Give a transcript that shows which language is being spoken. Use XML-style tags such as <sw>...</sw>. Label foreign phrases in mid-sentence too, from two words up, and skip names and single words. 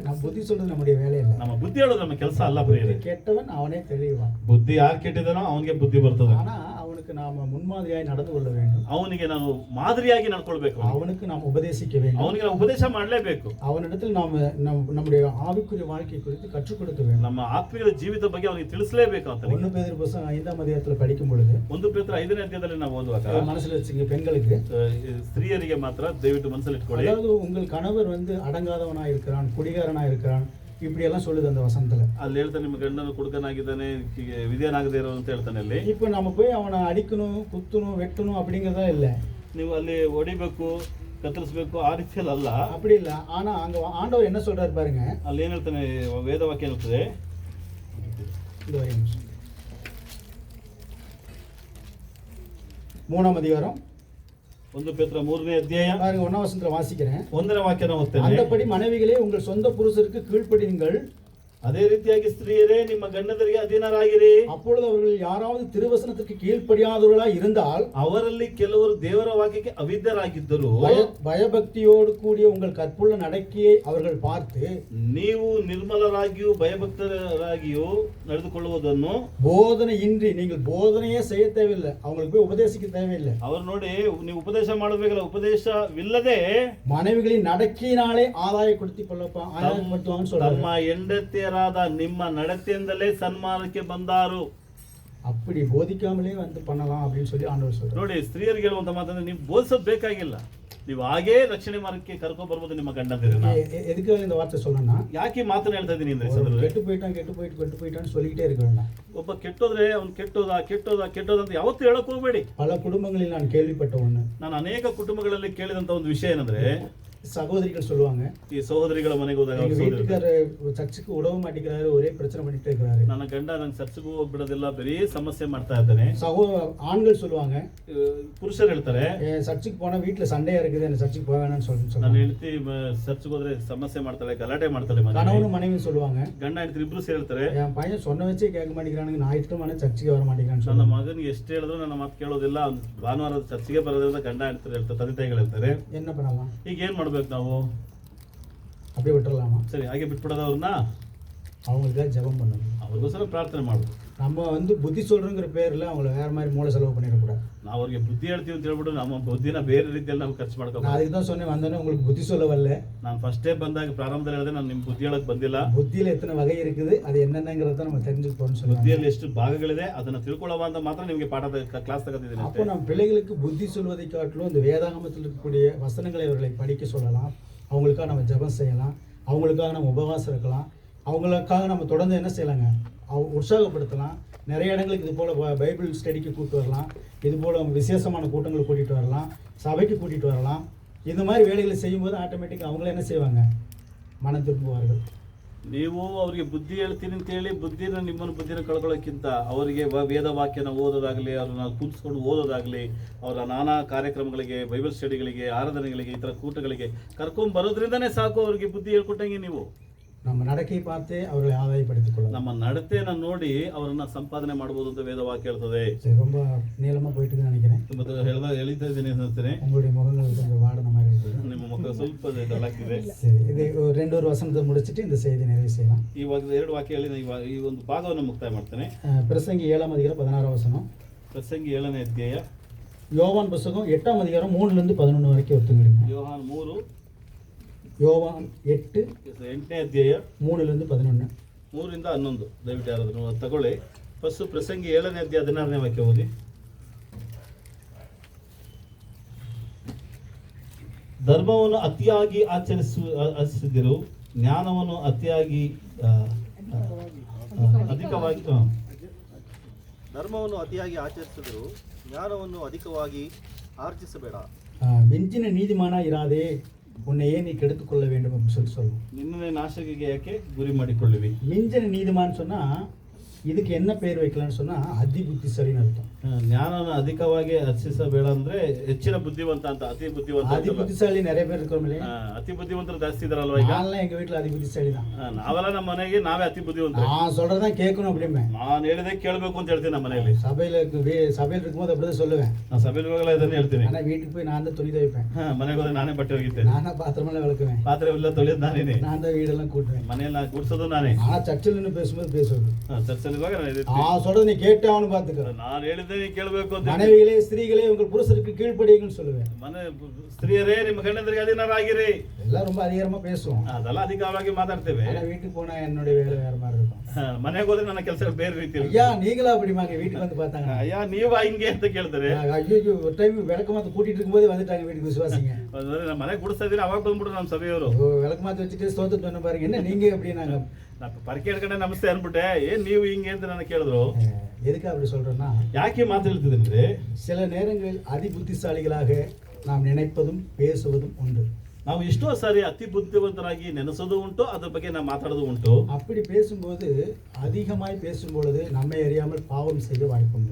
<ta>நம்ம புத்தி சொல்றது நம்முடைய வேலை இல்லை.</ta> <kn>ನಮ್ಮ ಬುದ್ಧಿ ಹೇಳೋದು ನಮ್ಮ ಕೆಲಸ ಅಲ್ಲ ಪ್ರಿಯರೇ.</kn> <ta>கெட்டவன் அவனே தெளிவான்.</ta> <kn>ಬುದ್ಧಿ ಯಾರು ಕೆಟ್ಟಿದಾನೋ ಅವನಿಗೆ ಬುದ್ಧಿ ಬರ್ತದೆ.</kn> <ta>ஆனா அவனுக்கு நாம முன்மாதிரியாய் நடந்து கொள்ள வேண்டும்.</ta> <kn>ಅವನಿಗೆ ನಾವು ಮಾದರಿಯಾಗಿ ನಡ್ಕೊಳ್ಬೇಕು.</kn> <ta>அவனுக்கு நாம் உபதேசிக்க வேண்டும்.</ta> <kn>ಅವನಿಗೆ ನಾವು ಉಪದೇಶ ಮಾಡಲೇಬೇಕು.</kn> <ta>அவனிடத்தில் நாம் நம்முடைய ஆவிக்குரிய வாழ்க்கை குறித்து கற்றுக் கொடுக்க வேண்டும்.</ta> <kn>ನಮ್ಮ ಆತ್ಮೀಯ ಜೀವಿತ ಬಗ್ಗೆ ಅವನಿಗೆ ತಿಳಿಸಲೇಬೇಕು ಅಂತ.</kn> <ta>1 பேதுரு புத்தகம் 5ஆம் அதிகாரத்துல படிக்கும் பொழுது</ta> <kn>1 ಪೇತ್ರ 5ನೇ ಅಧ್ಯಾಯದಲ್ಲಿ ನಾವು ಓದುವಾಗ</kn> <ta>மனசுல வச்சுங்க, பெண்களுக்கு</ta> <kn>ಸ್ತ್ರೀಯರಿಗೆ ಮಾತ್ರ ದಯವಿಟ್ಟು ಮನಸ್ಸಲ್ಲಿ ಇಟ್ಕೊಳ್ಳಿ.</kn> <ta>அதாவது உங்கள் கணவர் அடங்காதவனா இருக்கிறான், குடிகாரனா இருக்கிறான், இப்படி எல்லாம் சொல்லுது அந்த வசனத்துல.</ta> <kn>ಅಲ್ಲಿ ಹೇಳ್ತಾನೆ ನಿಮ್ಮ ಗಂಡನು ಕುಡುಕನಾಗಿದ್ದಾನೆ, ವಿಧಿಯನಾಗದೇ ಇರೋ ಅಂತ ಹೇಳ್ತಾನೆ ಅಲ್ಲಿ.</kn> <ta>இப்போ நம்ம போய் அவனை அடிக்கணும், குத்தணும், வெட்டணும் அப்படிங்கறதா இல்ல.</ta> <kn>ನೀವು ಅಲ್ಲಿ ಹೊಡಿಬೇಕು, ಕತ್ತರಿಸಬೇಕು ಆ ರೀತಿಯಲ್ಲಿ ಅಲ್ಲ.</kn> <ta>அப்படி இல்ல. ஆனா அங்க ஆண்டவர் என்ன சொல்றாரு பாருங்க.</ta> <kn>ಅಲ್ಲಿ ಏನ್ ಹೇಳ್ತಾನೆ, ವೇದವಾಕ್ಯ ಹೇಳ್ತದೆ.</kn> <ta>இந்த ஒரு நிமிஷம். 3ஆம் அதிகாரம்</ta> <kn>1 ಪೇತ್ರ 3ನೇ ಅಧ್ಯಾಯ</kn> <ta>பாருங்க, 1ஆம் வசனத்துல வாசிக்கிறேன்.</ta> <kn>1ನೇ ವಾಕ್ಯನ ಓದ್ತೇನೆ.</kn> <ta>அந்தபடி மனைவிகளே உங்கள் சொந்த புருஷருக்கு கீழ்ப்படியுங்கள்,</ta> <kn>ಅದೇ ರೀತಿಯಾಗಿ ಸ್ತ್ರೀಯರೇ ನಿಮ್ಮ ಗಂಡಂದರಿಗೆ ಅಧೀನರಾಗಿರಿ.</kn> <ta>அப்பொழுது அவர்கள் யாராவது திருவசனத்துக்கு கீழ்ப்படியாதவர்களாய் இருந்தால்</ta> <kn>ಅವರಲ್ಲಿ ಕೆಲವರು ದೇವರ ವಾಕ್ಯಕ್ಕೆ ಅವಿದ್ಯರಾಗಿದ್ದರು.</kn> <ta>பயபக்தியோடு கூடிய உங்கள் கற்புள்ள நடக்கையை அவர்கள் பார்த்து</ta> <kn>ನೀವು ನಿರ್ಮಲರಾಗಿಯೂ ಭಯಭಕ್ತರಾಗಿಯೂ ನಡೆದುಕೊಳ್ಳುವುದನ್ನು</kn> <ta>போதனை இன்றி, நீங்கள் போதனையே செய்ய தேவையில்லை, அவங்களுக்கு போய் உபதேசிக்க தேவையில்லை,</ta> <kn>ಅವರು ನೋಡಿ ನೀವು ಉಪದೇಶ ಮಾಡಬೇಕಲ್ಲ, ಉಪದೇಶವಿಲ್ಲದೆ</kn> <ta>மனைவிகளின் நடக்கையினாலே ஆதாயப்படுத்திவாங்கன்னு சொல்றாங்க.</ta> <kn>ತಮ್ಮ ಹೆಂಡತಿಯರಾದ ನಿಮ್ಮ ನಡತೆಯಿಂದಲೇ ಸನ್ಮಾನಕ್ಕೆ ಬಂದಾರು.</kn> <ta>அப்படி போதிக்காமலே வந்து பண்ணலாம் அப்படின்னு சொல்லி ஆண்டவர் சொல்றாரு.</ta> <kn>ನೋಡಿ, ಸ್ತ್ರೀಯರಿಗೆ ಹೇಳುವಂತ ಮಾತಂದ್ರೆ ನೀವು ಬೋಧಿಸೋದು ಬೇಕಾಗಿಲ್ಲ, ನೀವು ಹಾಗೇ ರಕ್ಷಣೆ ಮಾರ್ಗಕ್ಕೆ ಕರ್ಕೊಂಡು ಬರ್ಬೋದು ನಿಮ್ಮ ಗಂಡಂದಿರನ್ನ.</kn> <ta>எதுக்காக இந்த வார்த்தை சொல்லணும்னா,</ta> <kn>ಯಾಕೆ ಮಾತನ್ನ ಹೇಳ್ತಾ ಇದ್ದೀನಿ ಅಂದ್ರೆ,</kn> <ta>கெட்டு போயிட்டான்னு சொல்லிக்கிட்டே இருக்க வேண்டாம்.</ta> <kn>ಒಬ್ಬ ಕೆಟ್ಟೋದ್ರೆ ಅವ್ನು ಕೆಟ್ಟೋದ ಅಂತ ಯಾವತ್ತೂ ಹೇಳಕ್ ಹೋಗ್ಬೇಡಿ.</kn> <ta>பல குடும்பங்களில் நான் கேள்விப்பட்ட ஒண்ணு,</ta> <kn>ನಾನು ಅನೇಕ ಕುಟುಂಬಗಳಲ್ಲಿ ಕೇಳಿದಂತ ಒಂದು ವಿಷಯ ಏನಂದ್ರೆ,</kn> <ta>சகோதரிகள் சொல்லுவாங்க,</ta> <kn>ಈ ಸಹೋದರಿಗಳ ಮನೆಗೆ ಹೋದಾಗ</kn> <ta>எங்க வீட்டுக்காரர் சர்ச்சுக்கு உடவ மாட்டேங்கிறாரு, ஒரே பிரச்சனை பண்ணிட்டே இருக்கிறாரு,</ta> <kn>ನನ್ನ ಗಂಡ ನಂಗೆ ಚರ್ಚ್ಗೂ ಹೋಗ್ಬಿಡೋದಿಲ್ಲ, ಬರೀ ಸಮಸ್ಯೆ ಮಾಡ್ತಾ ಇದ್ದಾನೆ.</kn> <ta>ஆண்கள் சொல்லுவாங்க,</ta> <kn>ಪುರುಷರು ಹೇಳ್ತಾರೆ,</kn> <ta>சர்ச்சுக்கு போனா வீட்டுல சண்டையா இருக்குது, என்ன சர்ச்சுக்கு போக வேணாம்னு</ta> <kn>ನನ್ನ</kn> <ta>சொல்லுவாங்க.</ta> <kn>ಹೆಂಡತಿ ಚರ್ಚ್ಗೆ ಹೋದ್ರೆ ಸಮಸ್ಯೆ ಮಾಡ್ತಾಳೆ, ಗಲಾಟೆ ಮಾಡ್ತಾಳೆ.</kn> <ta>கணவனும் மனைவி சொல்லுவாங்க,</ta> <kn>ಗಂಡ ಹೆಂಡತಿ ಇಬ್ರು ಸೇರ್ತಾರೆ,</kn> <ta>என் பையன் சொன்ன வச்சே கேட்க மாட்டேங்கிறானுங்க, ஞாயிற்றுக்கிழமை சர்ச்சுக்கு வர மாட்டேங்கிறான்னு</ta> <kn>ನನ್ನ</kn> <ta>சொல்லுவாங்க.</ta> <kn>ಮಗನಿಗೆ ಎಷ್ಟು ಹೇಳಿದ್ರು ನನ್ನ ಮಾತು ಕೇಳೋದಿಲ್ಲ, ಭಾನುವಾರ ಚರ್ಚ್ಗೆ ಬರೋದ್ರಿಂದ ಗಂಡ ಹೆಂಡತಿ ಹೇಳ್ತಾರೆ, ತಂದೆ ತಾಯಿಗಳು ಹೇಳ್ತಾರೆ.</kn> <ta>என்ன பண்ணலாம்?</ta> <kn>ಈಗ ಏನ್ ಮಾಡ್ಬೇಕು ನಾವು?</kn> <ta>அப்படியே விட்டுறலாமா?</ta> <kn>ಸರಿ, ಹಾಗೆ ಬಿಟ್ಬಿಡೋದು ಅವ್ರನ್ನ?</kn> <ta>அவங்களுக்காக ஜெபம் பண்ணணும்.</ta> <kn>ಅವ್ರಿಗೋಸ್ಕರ ಪ್ರಾರ್ಥನೆ ಮಾಡ್ಬೇಕು.</kn> <ta>நம்ம புத்தி சொல்றோங்கிற பேர்ல அவங்கள வேற மாதிரி மூளை செலவு பண்ணிடக்கூடாது.</ta> <kn>ನಾವು ಅವ್ರಿಗೆ ಬುದ್ಧಿ ಹೇಳ್ತೀವಿ ಅಂತ ಹೇಳ್ಬಿಟ್ಟು ನಮ್ಮ ಬುದ್ಧಿನ ಬೇರೆ ರೀತಿಯಲ್ಲಿ ನಾವು ಖರ್ಚು</kn> <ta>நான்</ta> <kn>ಮಾಡ್ಕೋಬೇಕು.</kn> <ta>அதுக்கு தான் சொன்னேன், வந்தோடனே உங்களுக்கு புத்தி சொல்ல வரல.</ta> <kn>ನಾನು ಫಸ್ಟೇ ಬಂದಾಗ ಪ್ರಾರಂಭದಲ್ಲಿ ಹೇಳಿದೆ, ನಾನು ನಿಮ್ ಬುದ್ಧಿ ಹೇಳಕ್ ಬಂದಿಲ್ಲ.</kn> <ta>புத்தியில எத்தனை வகை இருக்குது, அது என்னென்னங்கிறத நம்ம தெரிஞ்சுக்க போறோம்னு சொல்லுவாங்க.</ta> <kn>ಬುದ್ಧಿಯಲ್ಲಿ ಎಷ್ಟು ಭಾಗಗಳಿದೆ ಅದನ್ನ ತಿಳ್ಕೊಳ್ಳುವ ಅಂತ ಮಾತ್ರ ನಿಮಗೆ ಪಾಠದ ಕ್ಲಾಸ್ ತಗೋತಿದ್ದೀನಿ</kn> <ta>அப்போ</ta> <kn>ಅಷ್ಟೇ.</kn> <ta>நம்ம பிள்ளைகளுக்கு புத்தி சொல்வதை காட்டிலும் இந்த வேதாகமத்தில் இருக்கக்கூடிய வசனங்களை அவர்களை படிக்க சொல்லலாம், அவங்களுக்காக நம்ம ஜெபம் செய்யலாம், அவங்களுக்காக நம்ம உபவாசம் இருக்கலாம், அவங்களுக்காக நம்ம தொடர்ந்து என்ன செய்யலாங்க, உற்சாகப்படுத்தலாம். நிறைய இடங்களுக்கு இது போல் பைபிள் ஸ்டடிக்கு கூப்பிட்டு வரலாம், இது போல் விசேஷமான கூட்டங்களுக்கு கூட்டிகிட்டு வரலாம், சபைக்கு கூட்டிகிட்டு வரலாம். இந்த மாதிரி வேலைகளை செய்யும்போது ஆட்டோமேட்டிக்காக அவங்கள என்ன செய்வாங்க, மனம் திரும்புவார்கள்.</ta> <kn>ನೀವು ಅವರಿಗೆ ಬುದ್ಧಿ ಹೇಳ್ತೀನಿ ಅಂತ ಹೇಳಿ ನಿಮ್ಮನ್ನು ಬುದ್ಧಿನ ಕಳ್ಕೊಳ್ಳೋಕ್ಕಿಂತ ಅವರಿಗೆ ವೇದ ವಾಕ್ಯನ ಓದೋದಾಗಲಿ, ಅವ್ರನ್ನ ಕೂರಿಸ್ಕೊಂಡು ಓದೋದಾಗಲಿ, ಅವರ ನಾನಾ ಕಾರ್ಯಕ್ರಮಗಳಿಗೆ, ಬೈಬಲ್ ಸ್ಟಡಿಗಳಿಗೆ, ಆರಾಧನೆಗಳಿಗೆ, ಈ ಥರ ಕೂಟಗಳಿಗೆ ಕರ್ಕೊಂಡು ಬರೋದ್ರಿಂದನೇ ಸಾಕು, ಅವರಿಗೆ ಬುದ್ಧಿ ಹೇಳ್ಕೊಟ್ಟಂಗೆ ನೀವು.</kn> <ta>நம்ம நடக்கை பார்த்தே அவர்களை ஆதாயப்படுத்திக் கொள்ளலாம்.</ta> <kn>ನಮ್ಮ ನಡತೆಯನ್ನು ನೋಡಿ ಅವರನ್ನ ಸಂಪಾದನೆ ಮಾಡಬಹುದು ಅಂತ ವೇದವಾಕ್ಯ ಹೇಳ್ತದೆ.</kn> <ta>சரி, ரொம்ப நீளமா போயிட்டு நினைக்கிறேன்.</ta> <kn>ತುಂಬಾ ಎಳಿತಾ ಇದ್ದೀನಿ ಅನ್ಸುತ್ತೇನೆ.</kn> <ta>உங்களுடைய முகங்கள் கொஞ்சம் வாடின மாதிரி இருக்குது.</ta> <kn>ನಿಮ್ಮ ಮುಖ ಸ್ವಲ್ಪ ಡಲ್ಲಾಗಿದೆ.</kn> <ta>சரி, இது ஒரு வசனத்தை முடிச்சிட்டு இந்த செய்தி நிறைவு செய்யலாம்.</ta> <kn>ಇವಾಗ 2 ವಾಕ್ಯ ಹೇಳಿ ಈ ಒಂದು ಭಾಗವನ್ನು ಮುಕ್ತಾಯ ಮಾಡ್ತೇನೆ.</kn> <ta>பிரசங்கி 7ஆம் அதிகாரம் 16ஆம் வசனம்.</ta> <kn>ಪ್ರಸಂಗಿ 7ನೇ ಅಧ್ಯಾಯ.</kn> <ta>யோவான் புத்தகம் 8ஆம் அதிகாரம் 3லிருந்து 11 வரைக்கும் ஒத்துக்கிடுங்க.</ta> <kn>ಯೋಹಾನ್ 3</kn> <ta>யோவான் 8</ta> <kn>8ನೇ ಅಧ್ಯಾಯ</kn> <ta>3லிருந்து 11.</ta> <kn>3ರಿಂದ 11. ದಯವಿಟ್ಟು ಯಾರಾದ್ರೂ ತಗೊಳ್ಳಿ. ಫಸ್ಟ್ ಪ್ರಸಂಗಿ 7ನೇ ಅಧ್ಯಾಯ 16ನೇ ವಾಕ್ಯ ಓದಿ. ಧರ್ಮವನ್ನು ಅತಿಯಾಗಿ ಆಚರಿಸಿದಿರು, ಜ್ಞಾನವನ್ನು ಅತಿಯಾಗಿ ಅಧಿಕವಾಗಿ ಧರ್ಮವನ್ನು ಅತಿಯಾಗಿ ಆಚರಿಸಿದರು, ಜ್ಞಾನವನ್ನು ಅಧಿಕವಾಗಿ ಆರ್ಜಿಸಬೇಡ.</kn> <ta>மிஞ்சின நீதிமான இராதே உன்னையே நீ கெடுத்துக் கொள்ள வேண்டும் அப்படின்னு சொல்லணும்.</ta> <kn>ನಿನ್ನನ್ನೇ ನಾಶಕ್ಕೆ ಯಾಕೆ ಗುರಿ ಮಾಡಿಕೊಳ್ಳುವಿ?</kn> <ta>மிஞ்சின நீதிமான்னு சொன்னா ಇದಕ್ಕೆ என்ன பேர் வைக்கலாம்னு சொன்னா</ta> <kn>ಅತಿ ಬುದ್ಧಿಶಾಲಿನ ಅರ್ಥ. ಜ್ಞಾನನ ಅಧಿಕವಾಗಿ ಅರ್ಚಿಸಬೇಡ ಅಂದ್ರೆ ಹೆಚ್ಚಿನ ಬುದ್ಧಿವಂತ ಅಂತ. ಅತಿ ಬುದ್ಧಿವಂತ ಅತಿ ಬುದ್ಧಿಶಾಲಿ</kn> <ta>நிறைய பேர் இருக்கோம்ல.</ta> <kn>ಅತಿ ಬುದ್ಧಿವಂತರು ಜಾಸ್ತಿ ಇದಾರಲ್ವಾ ಈಗ?</kn> <ta>ನಾನೆಲ್ಲ எங்க வீட்ல</ta> <kn>ಅತಿ ಬುದ್ಧಿಶಾಲಿ</kn> <ta>தான்.</ta> <kn>ನಾವೆಲ್ಲ ನಮ್ಮ ಮನೆಗೆ ನಾವೇ ಅತಿ ಬುದ್ಧಿವಂತರು.</kn> <ta>நான் சொல்றதா கேட்கணும் அப்படிமே.</ta> <kn>ನಾನು ಹೇಳಿದೆ ಕೇಳಬೇಕು ಅಂತ ಹೇಳ್ತೀನಿ ನಮ್ಮ ಮನೆಯಲ್ಲಿ.</kn> <ta>சபையில இருக்கும்போது அப்படிதான் சொல்லுவேன்.</ta> <kn>ನಾನು ಸಭೆಯಲ್ಲಿ ಹೋಗಲ್ಲ ಇದನ್ನ ಹೇಳ್ತೀನಿ.</kn> <ta>ஆனா வீட்டுக்கு போய் நான் தான் துணி துவைப்பேன்.</ta> <kn>ಮನೆಗೆ ಹೋದ್ರೆ ನಾನೇ ಬಟ್ಟೆ ಒಗಿತೇನೆ.</kn> <ta>நானா பாத்திரமெல்லாம் விளக்குவேன்.</ta> <kn>ಪಾತ್ರೆ ಎಲ್ಲ ತೊಳೆಯೋದು ನಾನೇನೆ.</kn> <ta>நான் தான் வீடெல்லாம் கூட்டுவேன்.</ta> <kn>ಮನೆಯೆಲ್ಲ ಗುಡಿಸೋದು ನಾನೇ.</kn> <ta>ஆனா சர்ச்சில் நின்று பேசும்போது பேசுவது.</ta> <kn>ಚರ್ಚಲ್ಲಿ ಇರುವಾಗ ನಾನು</kn> <ta>சொல்றது நீ கேட்டாவனு பாத்துக்க.</ta> <kn>ನಾನು ಹೇಳಿದ್ದೆ ನೀ ಕೇಳಬೇಕು ಅಂತ.</kn> <ta>மனைவிகளே ஸ்திரீகளே உங்கள் புருஷருக்கு கீழ்ப்படியுங்கன்னு சொல்லுவேன்.</ta> <kn>ಮನೆ ಸ್ತ್ರೀಯರೇ ನಿಮ್ಮ ಗಂಡಂದರಿಗೆ ಅಧೀನರಾಗಿರಿ.</kn> <ta>எல்லாம் ரொம்ப அதிகாரமா பேசுவோம்.</ta> <kn>ಅದೆಲ್ಲ ಅಧಿಕವಾಗಿ ಮಾತಾಡ್ತೇವೆ.</kn> <ta>ஆனா வீட்டுக்கு போனா என்னுடைய வேலை வேற மாதிரி இருக்கும்.</ta> <kn>ಮನೆಗೆ ಹೋದ್ರೆ ನನ್ನ ಕೆಲಸ ಬೇರೆ ರೀತಿ.</kn> <ta>ஐயா நீங்களா அப்படிமாங்க வீட்டுக்கு வந்து பார்த்தாங்க.</ta> <kn>ಅಯ್ಯ ನೀವ ಹಿಂಗೆ ಅಂತ ಕೇಳ್ತಾರೆ.</kn> <ta>ஐயோ ஒரு டைம் விளக்கமாத்து கூட்டிட்டு இருக்கும்போது வந்துட்டாங்க வீட்டுக்கு விசுவாசிங்க.</ta> <kn>ನಮ್ಮ ಮನೆಗೆ ಗುಡಿಸ್ತಾ ಇದ್ದೀನಿ, ಅವಾಗ ಬಂದ್ಬಿಟ್ರು ನಮ್ಮ ಸಭೆಯವರು.</kn> <ta>விளக்கமாத்து வச்சுட்டு ஸ்தோத்திரம் சொன்ன பாருங்க, என்ன நீங்க அப்படின்னாங்க.</ta> <kn>ನಾನು ಪರಕೆ ಹಿಡ್ಕೊಂಡೆ ನಮಸ್ತೆ ಅನ್ಬಿಟ್ಟೆ. ಏನ್ ನೀವು ಹಿಂಗೆ ಅಂತ ನನ್ನ ಕೇಳಿದ್ರು.</kn> <ta>எதுக்கு அப்படி சொல்றேன்னா,</ta> <kn>ಯಾಕೆ ಮಾತು ಹೇಳ್ತಿದ್ರೆ</kn> <ta>சில நேரங்களில் அதி புத்திசாலிகளாக நாம் நினைப்பதும் பேசுவதும் உண்டு.</ta> <kn>ನಾವು ಎಷ್ಟೋ ಸಾರಿ ಅತಿ ಬುದ್ಧಿವಂತರಾಗಿ ನೆನೆಸೋದು ಉಂಟು, ಅದ್ರ ಬಗ್ಗೆ ನಾವು ಮಾತಾಡೋದು ಉಂಟು.</kn> <ta>அப்படி பேசும்போது அதிகமாய் பேசும்பொழுது நம்மை அறியாமல் பாவம் செய்ய வாய்ப்புண்டு.</ta>